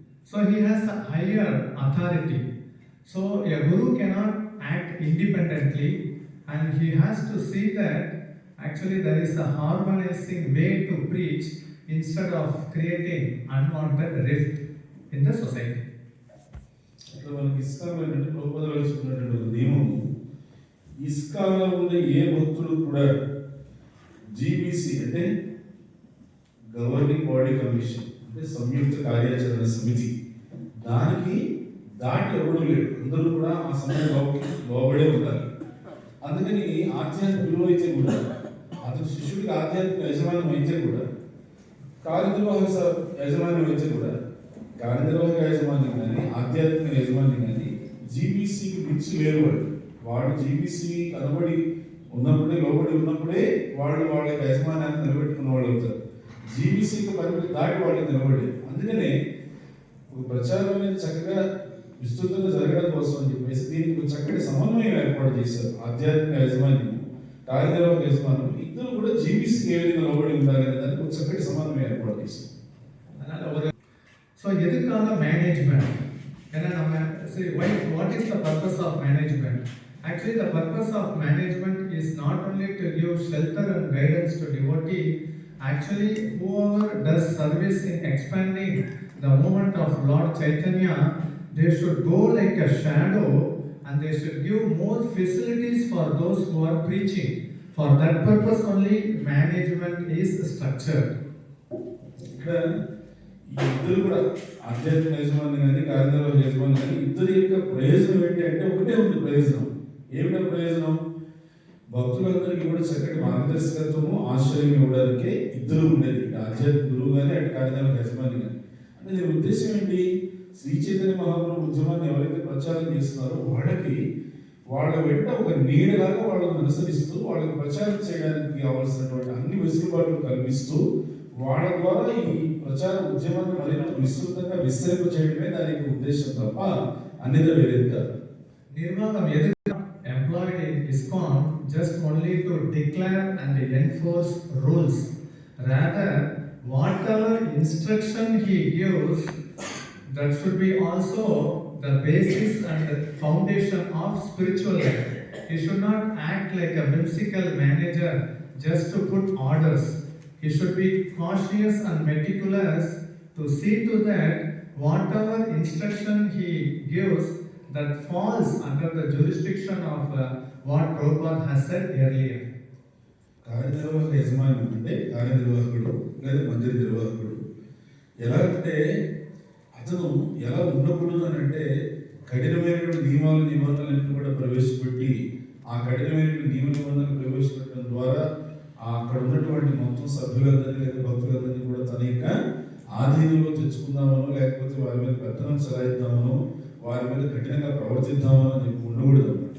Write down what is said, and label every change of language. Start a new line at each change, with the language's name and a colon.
English: So he has a higher authority. So a guru cannot act independently, and he has to see that actually there is a harmonizing way to preach instead of creating unwanted rift in the society.
Telugu: మనకి ఇస్కాన్లో ఏంటంటే ప్రభుపాదులు చెప్పినటువంటి ఒక నియమము, ఇస్కాన్లో ఉండే ఏ భక్తులు కూడా GBC అంటే governing body commission అంటే సంయుక్త కార్యాచరణ సమితి, దానికి దాటి ఎవరు లేడు, అందరూ కూడా ఆ సమయంలోకి లోబడే ఉండాలి. అందుకని ఆధ్యాత్మిక గురువు అయితే కూడా, అతను శిష్యుడికి ఆధ్యాత్మిక యజమానం అయితే కూడా, కార్యనిర్వాహక యజమానం అయితే కూడా, కార్యనిర్వాహక యజమాని కానీ ఆధ్యాత్మిక యజమాని కానీ జీబీసీకి మించి లేరు. వాడు జీబీసీ కనబడి ఉన్నప్పుడే, లోబడి ఉన్నప్పుడే వాళ్ళు వాళ్ళ యజమానాన్ని నిలబెట్టుకున్న వాళ్ళు అవుతారు. జీబీసీకి పరిమితి దాటి వాళ్ళు నిలబడి. అందుకనే ఒక ప్రచారం అనేది చక్కగా విస్తృతంగా జరగడం కోసం అని చెప్పేసి దీనికి ఒక చక్కటి సమన్వయం ఏర్పాటు చేశారు. ఆధ్యాత్మిక యజమాని, కార్యనిర్వాహక యజమానం ఇద్దరు కూడా జీబీసీకి ఏ విధంగా లోబడి ఉండాలనే దానికి ఒక చక్కటి సమన్వయం ఏర్పాటు చేశారు.
Tamil: So, எதுக்காக மேனேஜ்மெண்ட்? ஏன்னா நம்ம
English: see what is the purpose of management? Actually, the purpose of management is not only to give shelter and guidance to devotee. Actually, whoever does service in expanding the movement of Lord Chaitanya, they should go like a shadow and they should give more facilities for those who are preaching. For that purpose only management is structured.
Telugu: ఈ ఇద్దరు కూడా ఆధ్యాత్మిక యజమాని కానీ కార్యనిర్వాహక యజమాని కానీ ఇద్దరి యొక్క ప్రయోజనం ఏంటి అంటే ఒకటే ఉంది ప్రయోజనం. ఏమిటో ప్రయోజనం? భక్తులందరికీ కూడా చక్కటి మార్గదర్శకత్వము, ఆశ్రయం ఇవ్వడానికే ఇద్దరు ఉండేది. ఆధ్యాత్మిక గురువు కానీ అటు కార్యనిర్వాహక యజమాని కానీ. అంటే దీని ఉద్దేశం ఏంటి? శ్రీ చైతన్య మహాప్రభు ఉద్యమాన్ని ఎవరైతే ప్రచారం చేస్తున్నారో వాళ్ళకి వాళ్ళ వెంట ఒక నీడలాగా వాళ్ళని అనుసరిస్తూ వాళ్ళకి ప్రచారం చేయడానికి కావాల్సినటువంటి అన్ని వెసులుబాట్లు కల్పిస్తూ వాళ్ళ ద్వారా ఈ ప్రచార ఉద్యమాన్ని మరింత విస్తృతంగా విస్తరింప చేయడమే దాని యొక్క ఉద్దేశం తప్ప అన్నిదా వేరేది కాదు. నిర్వాహకం ఎదురు
English: employed in ISKCON just only to declare and enforce rules. Rather, whatever instruction he gives, that should be also the basis and the foundation of spiritual life. He should not act like a whimsical manager just to put orders. He should be cautious and meticulous to see to that whatever instruction he gives that falls under the jurisdiction of what Prabhupada has said earlier.
Telugu: కార్యనిర్వాహక యజమాని అంటే కార్యనిర్వాహకుడు లేదా మందిర నిర్వాహకుడు ఎలా అంటే అతను ఎలా ఉండకూడదు అని అంటే కఠినమైనటువంటి నిబంధనలను కూడా ప్రవేశపెట్టి ఆ కఠినమైనటువంటి నియమ నిబంధనలు ప్రవేశపెట్టడం ద్వారా అక్కడ ఉన్నటువంటి మొత్తం సభ్యులందరినీ లేదా భక్తులందరినీ కూడా తన యొక్క ఆధీనంలో తెచ్చుకుందామనో లేకపోతే వారి మీద పెత్తనం చలాయిద్దామనో వారి మీద కఠినంగా ప్రవర్తిద్దామనో అని చెప్పి ఉండకూడదు.